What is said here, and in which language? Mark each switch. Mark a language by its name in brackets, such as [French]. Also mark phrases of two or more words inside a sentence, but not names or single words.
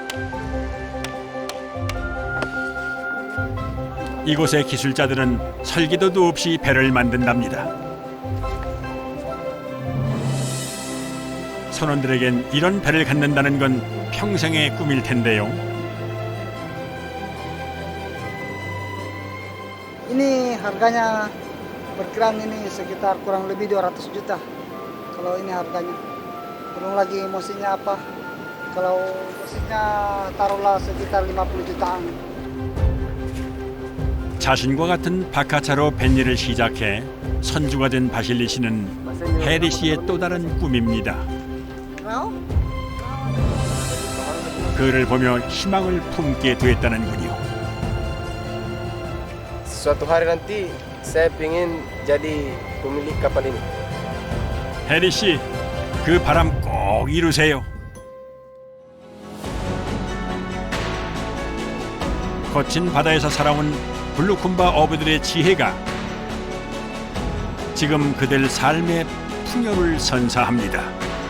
[Korean] 이곳의 기술자들은 설계도도 없이 배를 만든답니다. 선원들에겐 이런 배를 갖는다는 건 평생의 꿈일 텐데요. [Indonesian] Ini harganya per gram ini sekitar kurang lebih 200 juta. Kalau ini harganya. Belum lagi mesinnya apa. Kalau mesinnya taruhlah sekitar 50 jutaan. [Korean] 자신과 같은 바카차로 뱃일을 시작해 선주가 된 바실리 씨는 해리 씨의 또 다른 꿈입니다. 그를 보며 희망을 품게 됐다는군요. [Indonesian] Suatu hari nanti saya ingin jadi pemilik kapal ini. [Korean] 해리 씨, 그 바람 꼭 이루세요. 거친 바다에서 살아온 블루쿤바 어부들의 지혜가 지금 그들 삶의 풍요를 선사합니다.